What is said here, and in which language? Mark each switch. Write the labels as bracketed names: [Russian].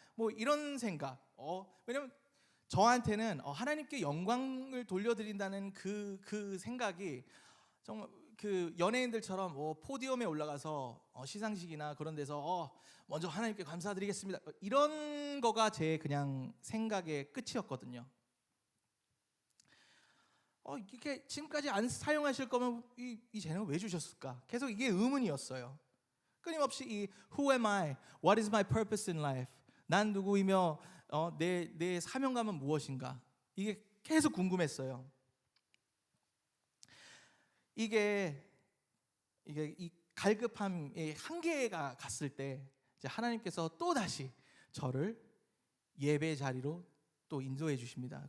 [Korean] 뭐 이런 생각. 왜냐면 저한테는 하나님께 영광을 돌려드린다는 그 생각이 정말 그 연예인들처럼 포디움에 올라가서 시상식이나 그런 데서 먼저 하나님께 감사드리겠습니다 이런 거가 제 그냥 생각의 끝이었거든요. 이렇게 지금까지 안 사용하실 거면 이 재능을 왜 주셨을까? 계속 이게 의문이었어요. 끊임없이 이 [English] Who am I? What is my purpose in life? [Korean] 난 누구이며 내 사명감은 무엇인가? 이게 계속 궁금했어요. 이게 이 갈급함의 한계가 갔을 때 이제 하나님께서 또 다시 저를 예배 자리로 또 인도해 주십니다.